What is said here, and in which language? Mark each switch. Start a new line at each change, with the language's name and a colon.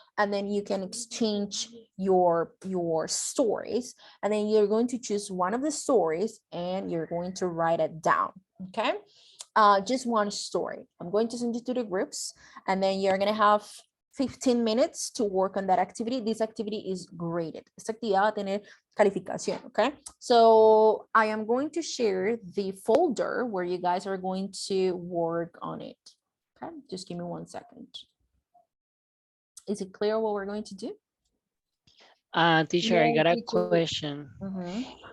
English: And then you can exchange your stories, and then you're going to choose one of the stories and you're going to write it down, okay? Just one story. I'm going to send you to the groups, and then you're going to have 15 minutes to work on that activity. This activity is graded.
Spanish: Esta actividad va a tener calificación, okay?
English: So I am going to share the folder where you guys are going to work on it, okay? Just give me 1 second. Is it clear what we're going to do? Teacher, I got a teacher. question. Mhm.